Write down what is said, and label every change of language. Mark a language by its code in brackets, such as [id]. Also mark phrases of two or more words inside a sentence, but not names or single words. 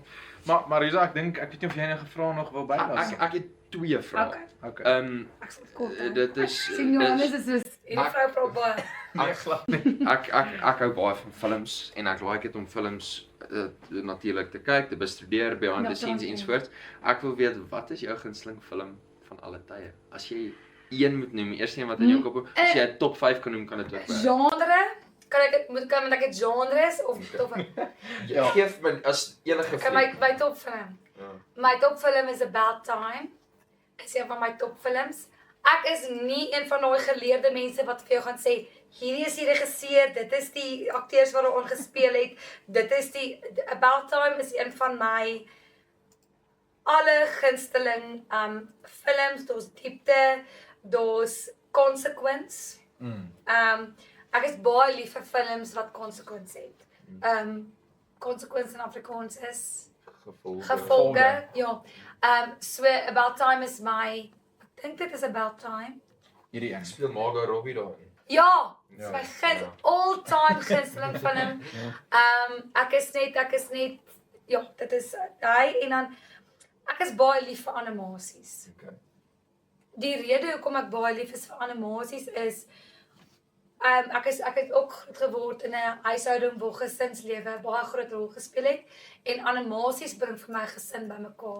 [af] Maar Marisa, ek weet nie of jy enige vrae nog wil bylas. Ek het 2 vrae. Okay. Okay. Ek sal kort. Dit is sien Johannes is soos en die vrou praat baie. Nee, glad nie. ek hou baie van films en ek like dit om films natuurlik te kyk, te bestudeer, [en] behind [af] Ja, [en] the scenes [af] dankie. ensovoorts. Ek wil weet, wat is jou gunsteling film van alle tye? As jy een moet noem, die eerste een wat in jou kop kom, as jy 'n top 5 kan noem, kan dit ook wees. Genre? Kan ek dit genres of top? Ja. Geef my as enige Okay, my top film. Ja. My top film is About Time. Is een van my top films. Ek is nie een van daai geleerde mense wat vir jou gaan sê, hierdie is die regisseur, dit is die akteurs wat daarin gespeel het, dit is die About Time is een van my alle gunsteling films, daar's diepte, daar's consequence. Ek is baie lief vir films wat consequence het. Consequence in Afrikaans is gevolge. Ja. So About Time is my ek dink dit is About Time. Hierdie een. Speel Margot Robbie daarin. Ja, Ja. dis my all-time gunsteling film. Ek is net ja, dit is hy en dan ek is baie lief vir animasies. Okay. Die rede hoekom ek baie lief is vir animasies is ek het ook groot geword in 'n huishouding waar gesinslewe baie groot rol gespeel het en animasies bring vir my gesin bymekaar.